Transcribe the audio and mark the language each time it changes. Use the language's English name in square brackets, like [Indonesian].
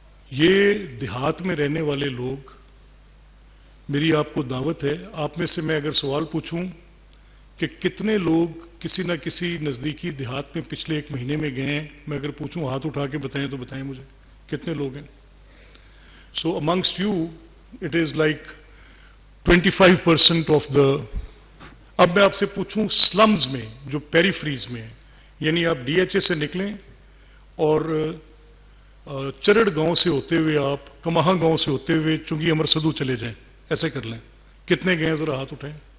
[Urdu] یہ دیہات میں رہنے والے لوگ، میری آپ کو دعوت ہے، آپ میں سے میں اگر سوال پوچھوں کہ کتنے لوگ کسی نہ کسی نزدیکی دیہات میں پچھلے 1 مہینے میں گئے ہیں، میں اگر پوچھوں ہاتھ اٹھا کے بتائیں تو بتائیں مجھے کتنے لوگ ہیں. [English] So amongst you, it is like 25% of the. [Urdu] اب میں آپ سے پوچھوں سلمز میں جو پیریفریز میں ہیں، یعنی آپ ڈی ایچ اے سے نکلیں اور چرڑ گاؤں سے ہوتے ہوئے آپ کماہاں گاؤں سے ہوتے ہوئے چنگی امر سدو چلے جائیں، ایسے کر لیں. کتنے گئے ہیں ذرا ہاتھ اٹھائیں.